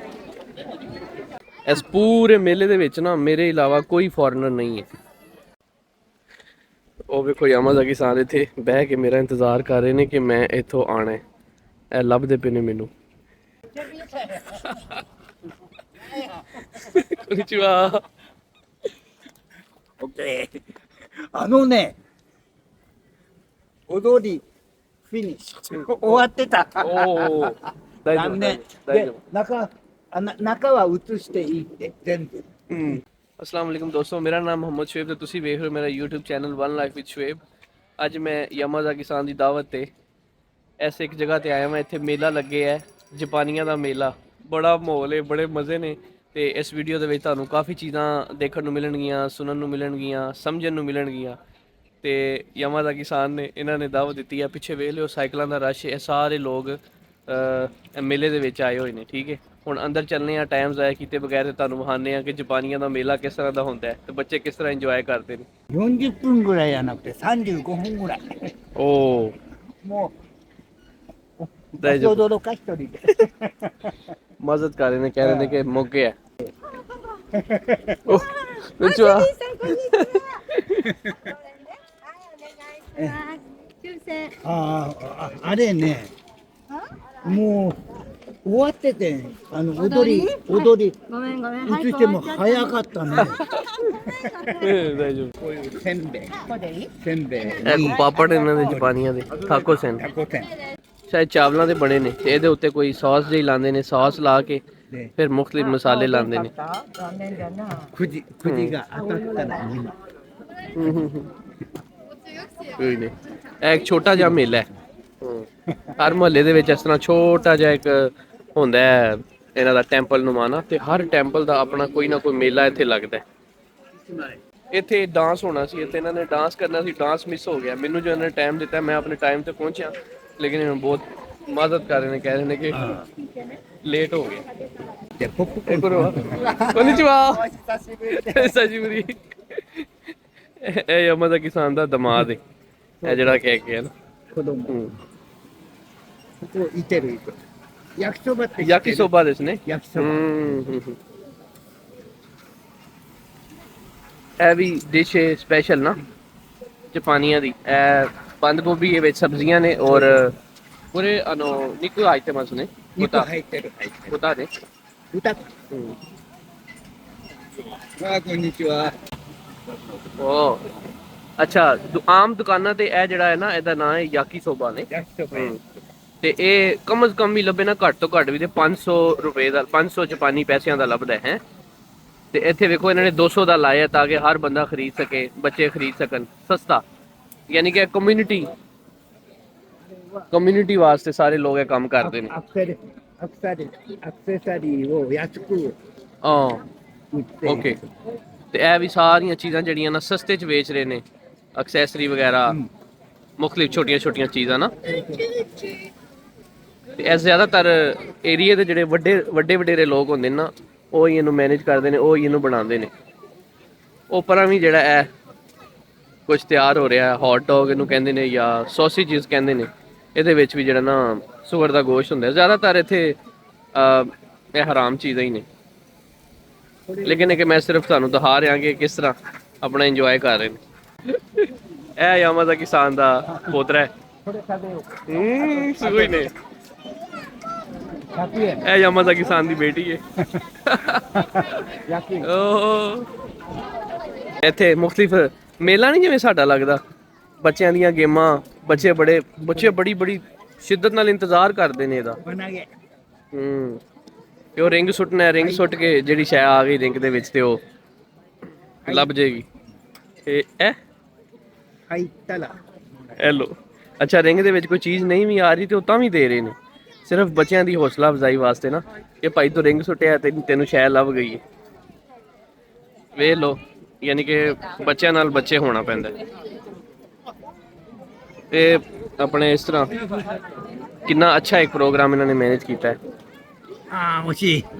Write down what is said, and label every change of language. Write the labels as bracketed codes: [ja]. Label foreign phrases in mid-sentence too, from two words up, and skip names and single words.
[pa] ਇਸ ਪੂਰੇ ਮੇਲੇ ਦੇ ਵਿੱਚ ਨਾ ਮੇਰੇ ਇਲਾਵਾ ਕੋਈ ਫੋਰਨਰ ਨਹੀਂ ਹੈ। ਉਹ ਵੇਖੋ ਯਾਮਾਜ਼ਾਕੀ ਸਾਨ ਇੱਥੇ ਬਹਿ ਕੇ ਮੇਰਾ ਇੰਤਜ਼ਾਰ ਕਰ ਰਹੇ ਨੇ ਕਿ ਮੈਂ ਇੱਥੋਂ ਆਣਾ ਹੈ। ਇਹ ਲੱਭਦੇ ਪਏ ਨੇ ਮੈਨੂੰ। ਕੋਨਿਚਿਵਾ। [ja] OK。あのね、踊り、フィニッシュ。終わってた。おお、大丈夫残念。で大丈夫。、中は映していいって、全部。 [ur] السلام علیکم دوستوں، میرا نام محمد شعیب [pa] ਤੇ ਤੁਸੀਂ ਵੇਖ ਰਹੇ ਹੋ ਮੇਰਾ YouTube ਚੈਨਲ ਵਨ ਲਾਈਫ ਵਿਦ ਸ਼ੁਏਬ। ਅੱਜ ਮੈਂ ਯਾਮਾਜ਼ਾਕੀ ਸਾਨ ਦੀ ਦਾਵਤ ਤੇ ਐਸੇ ਇੱਕ ਜਗ੍ਹਾ ਤੇ ਆਇਆ ਮੈਂ। ਇੱਥੇ ਮੇਲਾ ਲੱਗਿਆ ਹੈ, ਜਾਪਾਨੀਆਂ ਦਾ ਮੇਲਾ। ਬੜਾ ਮਾਹੌਲ ਹੈ, ਬੜੇ ਮਜ਼ੇ ਨੇ। ਤੇ ਇਸ ਵੀਡੀਓ ਦੇ ਵਿੱਚ ਤੁਹਾਨੂੰ ਕਾਫੀ ਚੀਜ਼ਾਂ ਦੇਖਣ ਨੂੰ ਮਿਲਣਗੀਆਂ, ਸੁਣਨ ਨੂੰ ਮਿਲਣਗੀਆਂ, ਸਮਝਣ ਨੂੰ ਮਿਲਣਗੀਆਂ। ਤੇ ਯਾਮਾਜ਼ਾਕੀ ਸਾਨ ਨੇ ਇਹਨਾਂ ਨੇ ਦਾਵਤ ਦਿੱਤੀ ਹੈ। ਪਿੱਛੇ ਵੇਖ ਲਿਓ ਸਾਈਕਲਾਂ ਦਾ ਰਸ਼। ਇਹ ਸਾਰੇ ਲੋਕ ਮੇਲੇ ਦੇ ਵਿੱਚ ਆਏ ਹੋਏ ਨੇ। ਠੀਕ ਹੈ, ਹੁਣ ਅੰਦਰ ਚੱਲਨੇ ਆ। ਟਾਈਮ ਜ਼ਾਇਆ ਕੀਤੇ ਬਗੈਰ ਤੇ ਤੁਹਾਨੂੰ ਵਿਖਾਉਂਦੇ ਆ ਕਿ ਜਾਪਾਨੀਆਂ ਦਾ ਮੇਲਾ ਕਿਸ ਤਰ੍ਹਾਂ ਦਾ ਹੁੰਦਾ ਹੈ ਤੇ ਬੱਚੇ ਕਿਸ ਤਰ੍ਹਾਂ ਇੰਜੋਏ ਕਰਦੇ ਨੇ। [ja] 40 分ぐらいじゃなくて35分ぐらい。おもう、大丈夫。驚か一人で。 [pa] ਮਦਦ ਕਰ ਰਹੇ ਨੇ, ਕਹਿ ਰਹੇ ਨੇ ਕਿ ਮੁੱਕ ਗਿਆ। ਓ ਕੋਨਿਚਿਵਾ। [ja] あれね、もう終わってて、踊り、ごめんごめん。映しても早かったね。大丈夫。こういうせんべい、せんべい、 [pa] ਇਹ ਪਾਪੜ ਇਹਨਾਂ ਦੇ ਜਾਪਾਨੀਆਂ ਦੇ ਥਾਕੋ ਸੈਨ। [ja] タコせん [pa] ਸ਼ਾਇਦ ਚਾਵਲਾਂ ਦੇ ਬਣੇ ਨੇ ਤੇ ਇਹਦੇ ਉੱਤੇ ਕੋਈ ਸੌਸ ਜਿਹੀ ਲਾਉਂਦੇ ਨੇ। ਸੌਸ ਲਾ ਕੇ [ja] で、 [pa] ਫਿਰ ਮੁਖਤਲਿਫ ਮਸਾਲੇ ਲਾਉਂਦੇ ਨੇ। [ja] くじが当たったらみんな。 [pa] ਕੋਈ ਨਹੀਂ, ਇਹ ਇੱਕ ਛੋਟਾ ਜਿਹਾ ਮੇਲਾ ਹੈ। ਹਰ ਮੁਹੱਲੇ ਦੇ ਵਿੱਚ ਇਸ ਤਰ੍ਹਾਂ ਛੋਟਾ ਜਿਹਾ ਇੱਕ ਹੁੰਦਾ ਹੈ ਇਹਨਾਂ ਦਾ ਟੈਂਪਲ ਨੁਮਾਨਾ। ਤੇ ਹਰ ਟੈਂਪਲ ਦਾ ਆਪਣਾ ਕੋਈ ਨਾ ਕੋਈ ਮੇਲਾ ਇੱਥੇ ਲੱਗਦਾ ਹੈ। ਇੱਥੇ ਡਾਂਸ ਹੋਣਾ ਸੀ, ਇੱਥੇ ਇਹਨਾਂ ਨੇ ਡਾਂਸ ਕਰਨਾ ਸੀ। [en] dance miss [pa] ਹੋ ਗਿਆ। ਮੈਨੂੰ ਜੋ ਇਹਨਾਂ ਨੇ ਟਾਈਮ ਦਿੱਤਾ ਮੈਂ ਆਪਣੇ ਟਾਈਮ ਤੇ ਪਹੁੰਚਿਆ, ਲੇਕਿਨ ਇਹਨਾਂ ਬਹੁਤ ਮਦਦ ਕਰ ਰਹੇ ਨੇ। ਕਹਿ ਰਹੇ ਨੇ ਕਿ ਲੇਟ ਹੋ ਗਿਆ। [ja] で、ポップコーン。 [pa] ਕੋਨਿਚਿਵਾ। ਸਜੀਵਰੀ। ਇਹ ਯਾਮਾਜ਼ਾਕੀ ਸਾਨ ਦਾ ਦਮਾਦ ਹੈ, ਇਹ ਜਿਹੜਾ ਕਹਿ ਕੇ ਹੈ ਨਾ। [ja] 子供。ここいてるいてる。焼きそばって知ってる。焼きそばですね。焼きそば。 [pa] ਇਹ ਵੀ ਡਿਸ਼ ਹੈ ਸਪੈਸ਼ਲ ਨਾ ਜਾਪਾਨੀਆਂ ਦੀ। ਇਹ ਬੰਦ ਗੋਭੀ ਦੇ ਵਿੱਚ ਸਬਜ਼ੀਆਂ ਨੇ ਔਰ ਪੂਰੇ ਨਿੱਕੂ ਆਈਟਮਾਂ ਨੇ। [ja] 肉入ってる、入ってる。 [pa] ਬਤਾ ਦੇ। [ja] 豚。あ、こんにちは。 [pa] ਓ ਅੱਛਾ, ਆਮ ਦੁਕਾਨਾਂ ਤੇ ਇਹ ਜਿਹੜਾ ਹੈ ਨਾ ਇਹਦਾ ਨਾਮ ਹੈ ਯਾਕੀ ਸੋਬਾ ਨੇ। [ja] 焼きそば。 [pa] ਤੇ ਇਹ [ur] کم سے کم [pa] ਵੀ ਲੱਭੇ ਨਾ ਘੱਟ ਤੋਂ ਘੱਟ ਵੀ ਤੇ 500 ਰੁਪਏ ਦਾ, 500 ਜਾਪਾਨੀ ਪੈਸਿਆਂ ਦਾ ਲੱਭਦਾ ਹੈ। ਤੇ ਇੱਥੇ ਵੇਖੋ ਇਹਨਾਂ ਨੇ 200 ਦਾ ਲਾਇਆ ਤਾਂ ਕਿ ਹਰ ਬੰਦਾ ਖਰੀਦ ਸਕੇ, ਬੱਚੇ ਖਰੀਦ ਸਕਣ ਸਸਤਾ। ਯਾਨੀ ਕਿ ਕਮਿਊਨਿਟੀ ਵਾਸਤੇ ਸਾਰੇ ਲੋਕ ਇਹ ਕੰਮ ਕਰਦੇ ਨੇ। [ja] アクセサリーを安く [pa] ਹਾਂ [ja] 売って。 [pa] ਓਕੇ। ਤੇ ਇਹ ਵੀ ਸਾਰੀਆਂ ਚੀਜ਼ਾਂ ਜਿਹੜੀਆਂ ਨਾ ਸਸਤੇ 'ਚ ਵੇਚ ਰਹੇ ਨੇ। ਐਕਸੈਸਰੀ ਵਗੈਰਾ, ਮੁਖਤਲਿਫ ਛੋਟੀਆਂ ਛੋਟੀਆਂ ਚੀਜ਼ਾਂ ਨਾ। ਤੇ ਇਹ ਜ਼ਿਆਦਾਤਰ ਏਰੀਏ ਦੇ ਜਿਹੜੇ ਵੱਡੇ ਵਡੇਰੇ ਲੋਕ ਹੁੰਦੇ ਨੇ ਨਾ, ਉਹ ਹੀ ਇਹਨੂੰ ਮੈਨੇਜ ਕਰਦੇ ਨੇ, ਉਹ ਹੀ ਇਹਨੂੰ ਬਣਾਉਂਦੇ ਨੇ। ਉੱਪਰਾਂ ਵੀ ਜਿਹੜਾ ਇਹ ਕੁਝ ਤਿਆਰ ਹੋ ਰਿਹਾ, [en] hot dog [pa] ਇਹਨੂੰ ਕਹਿੰਦੇ ਨੇ ਜਾਂ ਸੌਸੇਜਸ ਕਹਿੰਦੇ ਨੇ। ਇਹਦੇ ਵਿੱਚ ਵੀ ਜਿਹੜਾ ਨਾ ਸੂਅਰ ਦਾ ਗੋਸ਼ਤ ਹੁੰਦਾ। ਜ਼ਿਆਦਾਤਰ ਇੱਥੇ ਇਹ ਹਰਾਮ ਚੀਜ਼ਾਂ ਹੀ ਨੇ, ਲੇਕਿਨ ਕਿ ਮੈਂ ਸਿਰਫ ਤੁਹਾਨੂੰ ਦਿਖਾ ਰਿਹਾ ਕਿ ਕਿਸ ਤਰ੍ਹਾਂ ਆਪਣਾ ਇੰਜੋਏ ਕਰ ਰਹੇ ਨੇ। ਇਹ ਯਾਮਾਜ਼ਾਕੀ ਸਾਨ ਦਾ ਪੋਤਰਾ ਹੈ। [ja] これ食べよう。すごいね。 100円。 [pa] ਇਹ ਯਾਮਾਜ਼ਾਕੀ ਸਾਨ ਦੀ ਬੇਟੀ ਹੈ। [ja] 100円。 [pa] ਓ ਇੱਥੇ ਮੁਖਤਲਿਫ ਮੇਲਾ ਨਹੀਂ ਜਿਵੇਂ ਸਾਡਾ ਲੱਗਦਾ। ਬੱਚਿਆਂ ਦੀਆਂ ਗੇਮਾਂ, ਬੱਚੇ ਬੜੀ ਸ਼ਿੱਦਤ ਨਾਲ ਇੰਤਜ਼ਾਰ ਕਰਦੇ ਨੇ ਇਹਦਾ। [ja] 輪投げ。 [pa] ਤੇ ਉਹ ਰਿੰਗ ਸੁੱਟਣਾ ਹੈ। ਰਿੰਗ ਸੁੱਟ ਕੇ ਜਿਹੜੀ ਸ਼ੈ ਆ ਗਈ ਰਿੰਗ ਦੇ ਵਿੱਚ ਤੇ ਉਹ ਲੱਭ ਜਾਏਗੀ। ਤੇ ਇਹ [ja] 入ったら。 [pa] ਲੋ। ਅੱਛਾ, ਰਿੰਗ ਦੇ ਵਿੱਚ ਕੋਈ ਚੀਜ਼ ਨਹੀਂ ਵੀ ਆ ਰਹੀ ਤੇ ਉਹ ਤਾਂ ਵੀ ਦੇ ਰਹੇ ਨੇ, ਸਿਰਫ ਬੱਚਿਆਂ ਦੀ ਹੌਸਲਾ ਅਫਜ਼ਾਈ ਵਾਸਤੇ ਨਾ। ਕਿ ਭਾਈ ਤੂੰ ਰਿੰਗ ਸੁੱਟਿਆ ਤੇ ਤੈਨੂੰ ਸ਼ੈ ਲੱਭ ਗਈ ਹੈ। ਵੇਖ ਲੋ, ਯਾਨੀ ਕਿ ਬੱਚਿਆਂ ਨਾਲ ਬੱਚੇ ਹੋਣਾ ਪੈਂਦਾ। ਤੇ ਆਪਣੇ ਇਸ ਤਰ੍ਹਾਂ ਕਿੰਨਾ ਅੱਛਾ ਇੱਕ ਪ੍ਰੋਗਰਾਮ ਇਹਨਾਂ ਨੇ ਮੈਨੇਜ ਕੀਤਾ ਹੈ। [ja] ああ、惜しい。